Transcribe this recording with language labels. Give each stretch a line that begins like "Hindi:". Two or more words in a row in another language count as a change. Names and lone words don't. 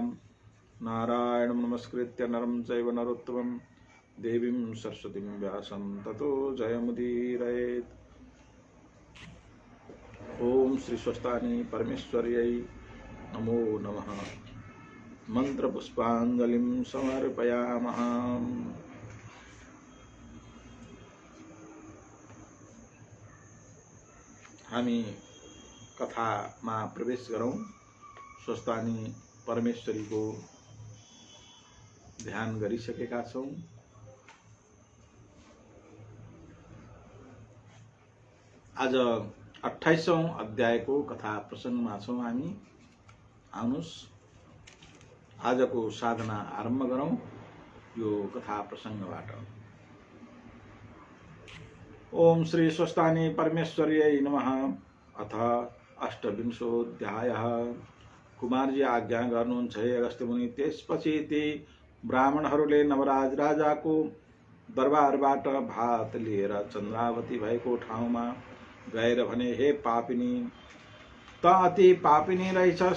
Sanskrit: नारायणं नमस्कृत्य नरं चैव नरोत्तमं देवीं सरस्वतीं व्यासं ततो जयमुदीरयेत्। ओम श्री स्वस्थानी परमेश्वर्यै नमो नमः। मंत्र पुष्पांजलिं समर्पयामः।
Nepali: हामी कथामा प्रवेश गरौँ। स्वस्थानी परमेश्वरीको ध्यान गरिसकेका छौँ। आज 28औं अध्यायको कथा प्रसङ्गमा छौँ हामी। आउनुहोस् आजको साधना आरम्भ गरौँ यो कथा प्रसङ्गबाट।
Sanskrit: ओम श्री स्वस्थानी परमेश्वर्यै नमः।
Nepali: अथ 28औं कुमारजी आज्ञा गर्नुहुन्छ हे अगस्त्य मुनि। त्यसपछि ती ब्राह्मणहरूले नवराज राजाको दरबारबाट भात लिएर चन्द्रावती भएको ठाउँमा गएर भने, हे पापिनी, त अति पापिनी रहेछस्।